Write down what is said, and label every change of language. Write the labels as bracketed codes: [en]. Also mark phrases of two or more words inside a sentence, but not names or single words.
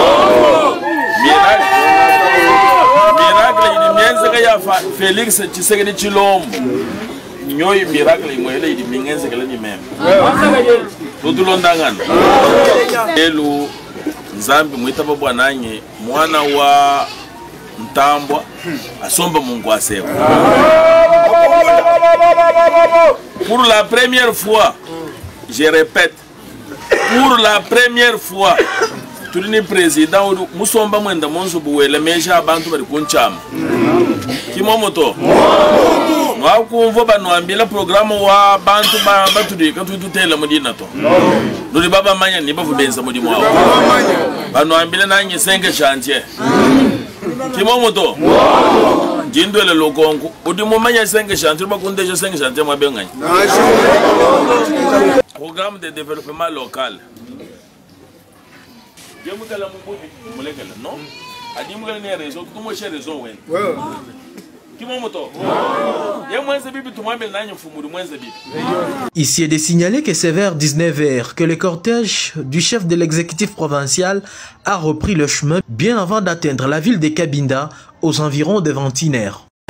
[lua] miracle ini mienze ya Felix Tshisekedi Chilombo nyoyi miracle imwele idi mingenze kala ni meme tutulondangana elu nzambi mwita bwananye mwana wa ntambwa asomba mungu asewa. [fr] Pour la première fois, je répète, pour la première fois, [lua] tulini président musomba mwenda monzo buwele meja abantu bari kunchama kimomoto mwakumva banwambila programu wa bantu batudika tututela mudina to nuri baba manya ni bavubenza mudi mwawo banwambila nanye senge chantier kimomoto jindwele lokongo udi mumanya senge chantier bakundeje senge chantier mwabenganya [fr] programme de développement local. Ici est de signaler que c'est vers 19 h que le cortège du chef de l'exécutif provincial a repris le chemin bien avant d'atteindre la ville de Cabinda aux environs de Ventinaire.